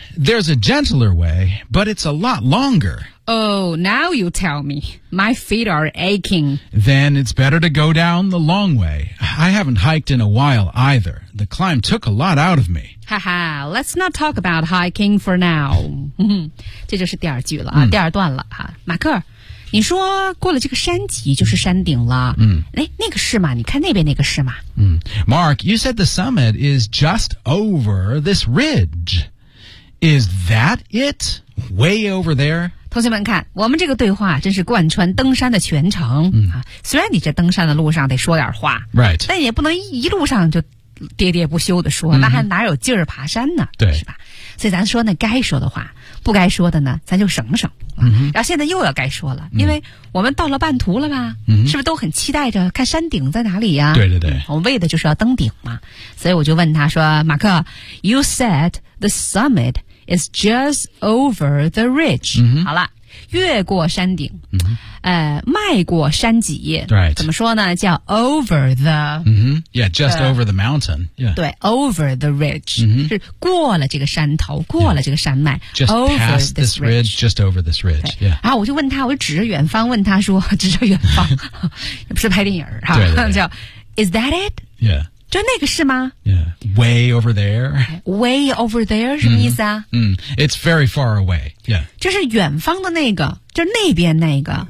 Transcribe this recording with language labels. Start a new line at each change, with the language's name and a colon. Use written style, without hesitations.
English: There's a gentler way, but it's a lot longer. Oh, now you tell me. My feet are aching. Then it's better to go down the long way. I haven't hiked in a while either. The climb took a lot out of me. Haha, let's not talk about hiking for now.
Chinese: 这就是第二句了、第二段了。马克，你说过了这个山脊就是山顶了。那个是吗？你看那边那个是吗？
English: Mark, you said the summit is just over this ridge. Is that it? Way over there?
Chinese: 同学们看我们这个对话真是贯穿登山的全程、虽然你这登山的路上得说点话、
English: right.
Chinese: 但也不能 一路上就喋喋不休地说、那还哪有劲儿爬山呢对是吧所以咱说呢该说的话不该说的呢咱就省省、然后现在又要该说了因为我们到了半途了吧、是不是都很期待着看山顶在哪里呀、对对对、我们为的就是要登顶嘛所以我就问他说马克
English: You said the summit is just over the ridge、 mm-hmm.
Chinese: 好了越过山顶、
English: mm-hmm.
Chinese: 迈过山脊、
English: right.
Chinese: 怎么说呢叫
English: over the、 mm-hmm. yeah just over the mountain、yeah.
Chinese: 对
English: over the ridge、 mm-hmm.
Chinese: 是过了这个山头过了这个山脉、
English: yeah. just past this ridge just over this ridge、yeah.
Chinese: 然后我就问他我就指着远方问他说指着远方也不是拍电影对对对叫
English: is that it yeah
Chinese: 就那个是吗
English: Yeah, way over there. Way over there,
Chinese: 什么意思啊
English: It's very far away, yeah.
Chinese: 就是远方的那个就是那边那个